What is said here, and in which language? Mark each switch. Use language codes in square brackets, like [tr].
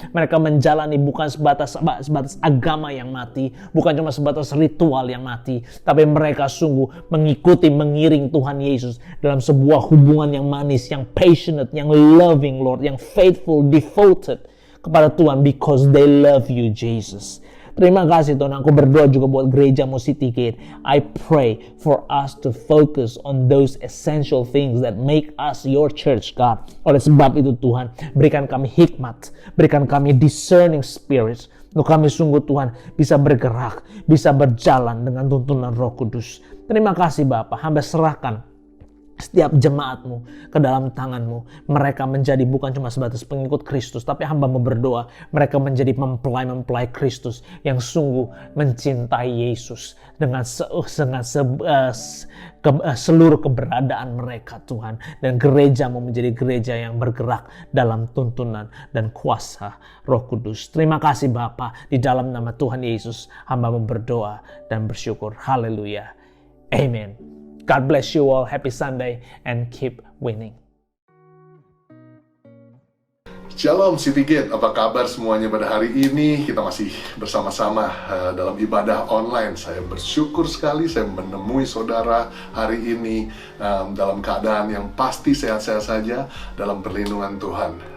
[id] Mereka menjalani bukan sebatas agama yang mati, bukan cuma sebatas ritual yang mati, tapi mereka sungguh mengikuti, mengiring Tuhan Yesus dalam sebuah hubungan yang manis, yang passionate, yang loving Lord, yang faithful, devoted kepada Tuhan [en] because they love you Jesus. [id] Terima kasih Tuhan. Aku berdoa juga buat gerejamu City Gate. [en] I pray for us to focus on those essential things that make us your church, God. [id] Oleh sebab itu Tuhan, berikan kami hikmat, berikan kami [en] discerning spirits, [id] untuk kami sungguh Tuhan bisa bergerak, bisa berjalan dengan tuntunan Roh Kudus. Terima kasih Bapa. Hamba serahkan setiap jemaatmu ke dalam tanganmu. Mereka menjadi bukan cuma sebatas pengikut Kristus, tapi hamba mau berdoa mereka menjadi mempelai-mempelai Kristus yang sungguh mencintai Yesus dengan seluruh keberadaan mereka Tuhan. Dan gerejamu menjadi gereja yang bergerak dalam tuntunan dan kuasa Roh Kudus. Terima kasih Bapa. Di dalam nama Tuhan Yesus hamba mau berdoa dan bersyukur. [en] Haleluya. Amen. God bless you all. Happy Sunday and keep winning. [id] Shalom City Gate, apa kabar semuanya pada hari ini? Kita masih bersama-sama dalam ibadah online. Saya bersyukur sekali saya menemui saudara hari ini dalam keadaan yang pasti sehat-sehat saja dalam perlindungan Tuhan.